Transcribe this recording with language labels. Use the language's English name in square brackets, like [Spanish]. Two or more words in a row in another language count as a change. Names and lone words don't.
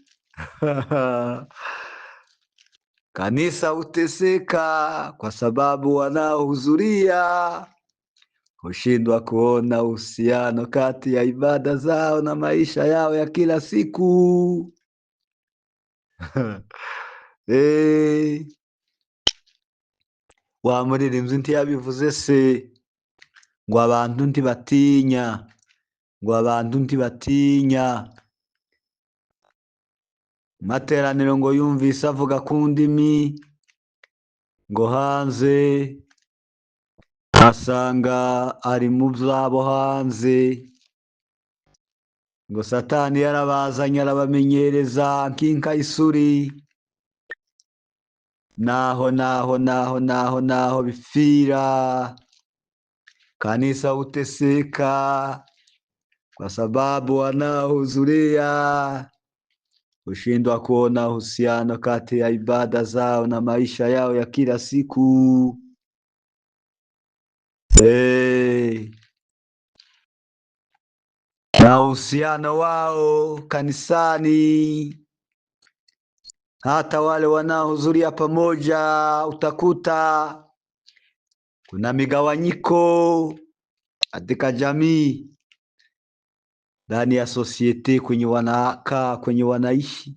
[Swahili] Kanisa huteseka kwa sababu wanaohudhuria hushindwa kuona uhusiano kati ya ibada zao na maisha yao ya kila siku. [Kinyarwanda] Wa muririmbyi ntiyabivuze se ngo abantu ntibatinya, ngo abantu ntibatinya. Materaniro ngo yumvise avuga ku ndimi, ngo hanze asanga ari mu byabo hanze, ngo Satani yarabazanye arabamenyereza nk'inka y'isuri. Naho bifira. [Swahili] Kanisa huteseka kwa sababu wanaohudhuria hushindwa kuona uhusiano kati ya ibada zao na maisha yao ya kila siku. Na uhusiano wao kanisani, hata wale wanaohudhuria pamoja, utakuta kuna migawanyiko katika jamii, ndani ya society, kwenye wanakaa, kwenye wanaishi.